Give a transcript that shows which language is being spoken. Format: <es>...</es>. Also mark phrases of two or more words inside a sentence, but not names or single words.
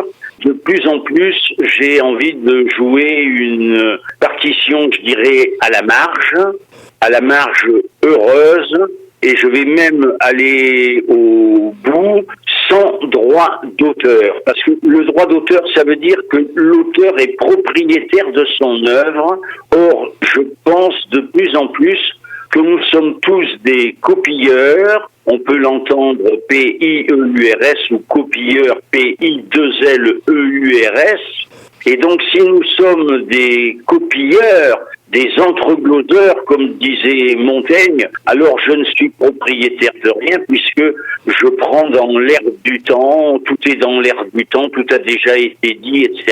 <fr>De plus en plus, j'ai envie de jouer une partition, je dirais, à la marge heureuse, et je vais même aller au bout sans droit d'auteur. Parce que le droit d'auteur, ça veut dire que l'auteur est propriétaire de son œuvre. Or, je pense de plus en plus que nous sommes tous des copieurs. On peut l'entendre P-I-E-U-R-S ou copieur P-I-2-L-E-U-R-S. Et donc, si nous sommes des copieurs, des entregloseurs, comme disait Montaigne, alors je ne suis propriétaire de rien puisque je prends dans l'air du temps, tout est dans l'air du temps, tout a déjà été dit, etc.</fr>